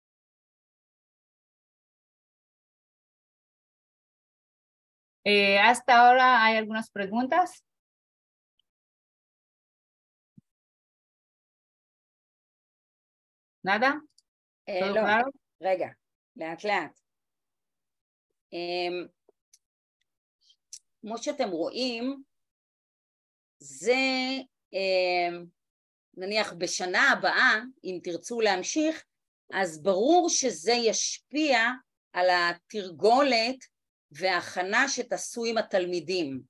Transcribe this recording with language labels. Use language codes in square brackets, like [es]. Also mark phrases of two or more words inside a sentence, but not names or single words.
[es] Hasta ahora hay algunas preguntas. ¿Nada? ¿Todo claro? [he] רגע, לאט לאט. כמו שאתם רואים, זה נניח בשנה הבאה, אם תרצו להמשיך, אז ברור שזה ישפיע על התרגולת וההכנה שתעשו עם התלמידים.